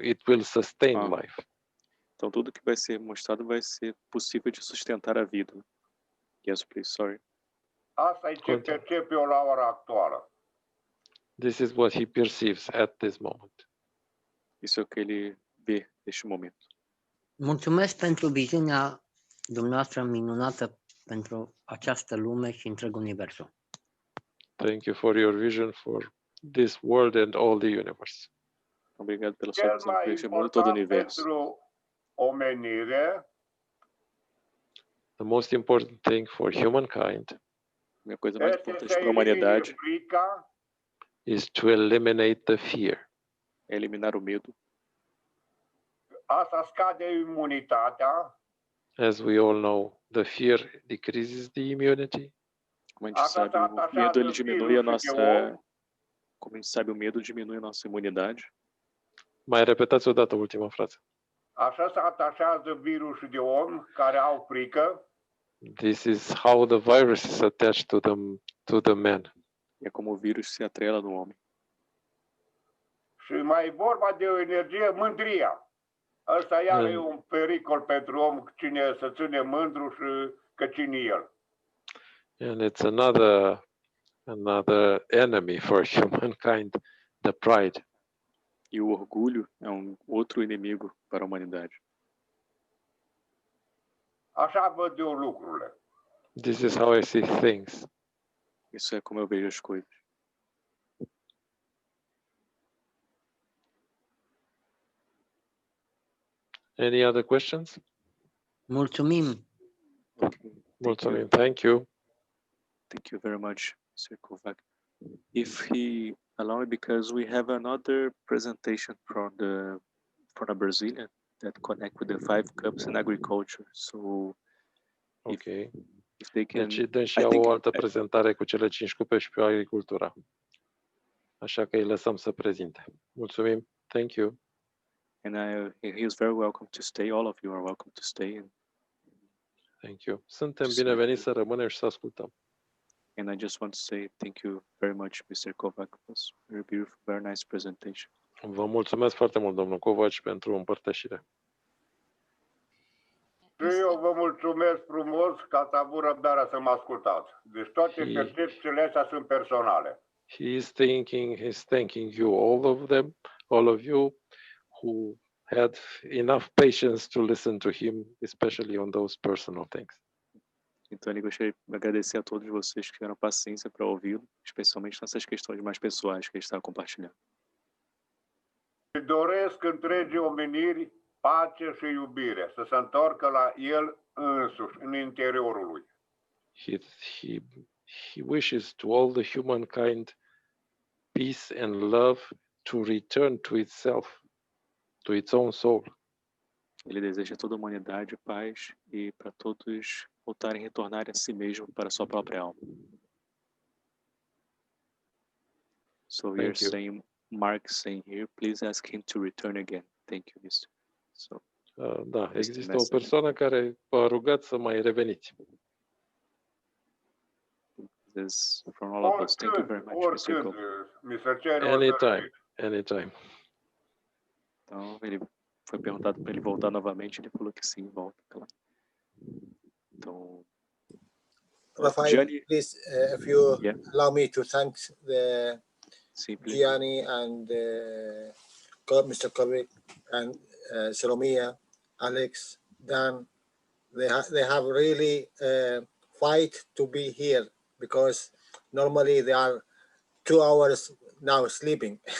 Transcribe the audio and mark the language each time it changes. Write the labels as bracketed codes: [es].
[en] It will sustain life. [pt] Então tudo que vai ser mostrado vai ser possível de sustentar a vida. [en] Yes, please. Sorry. [ro] Asta e ce percep eu la ora actuală. [en] This is what he perceives at this moment. [pt] Isso é o que ele vê neste momento. [ro] Mulțumesc pentru viziunea dumneavoastră minunată pentru această lume și întreg universul. [en] Thank you for your vision for this world and all the universe. [pt] Obrigado pela sua visão para este mundo e todo o universo. [ro] Pentru omenire, [en] the most important thing for humankind [pt] a coisa mais importante para a humanidade [en] is to eliminate the fear. [pt] Eliminar o medo. [ro] Asta scade imunitatea. [en] As we all know, the fear decreases the immunity. [pt] Como a gente sabe, o medo ele diminui a nossa. Como a gente sabe, o medo diminui a nossa imunidade. [ro] Mai repetați o dată ultima frază. Așa se atașează virusul de om care au frică. [en] This is how the virus is attached to the man. [pt] É como o vírus se atrela no homem. [ro] Și mai e vorba de o energie, mândria. Asta iar e un pericol pentru om, cine să ține mândru și că cine el. [en] And it's another enemy for humankind, the pride. [pt] E o orgulho é outro inimigo para a humanidade. [ro] Așa văd eu lucrurile. [en] This is how I see things. [pt] Isso é como eu vejo as coisas. [en] Any other questions? [ro] Mulțumim. Mulțumim. [en] Thank you. Thank you very much, Mr. Kovac. If he allow me, because we have another presentation from a Brazilian that connect with the 5 cups in agriculture. So, okay. If they can, [ro] deci au o altă prezentare cu cele 5 cupe și pe agricultura. Așa că îi lăsăm să prezinte. Mulțumim. [en] Thank you. And he is very welcome to stay. All of you are welcome to stay. Thank you. [ro] Suntem bineveniți să rămânem și să ascultăm. [en] And I just want to say thank you very much, Mr. Kovac. It was very beautiful, very nice presentation. [ro] Vă mulțumesc foarte mult, domnul Kovac, pentru împărtășire. Și eu vă mulțumesc frumos că ați avut răbdarea să mă ascultați. Deci toate percepțiile astea sunt personale. [en] He's thanking you, all of you who had enough patience to listen to him, especially on those personal things. [pt] Então, eu gostaria de agradecer a todos vocês que tiveram paciência para ouvi-lo, especialmente nessas questões mais pessoais que ele está compartilhando. [ro] Doresc întregii omeniri pace și iubire, să se întoarcă la el însuși, în interiorul lui. [en] He wishes to all the humankind peace and love to return to itself, to its own soul. [pt] Ele deseja a toda a humanidade paz e para todos voltarem a retornarem a si mesmo para a sua própria alma. [en] So we are saying, Mark saying here, please ask him to return again. Thank you, Mr. So, [ro] da, există o persoană care v-a rugat să mai reveniți. [en] This from all of us. Thank you very much, Mr. Anytime. [pt] Então, ele foi perguntado para ele voltar novamente, ele falou que sim, volta, claro. Então, [en] Rafael, please, if you allow me to thank Gianni and Mr. Kovic and Salomia, Alex, Dan. They have really fight to be here because normally they are 2 hours now sleeping.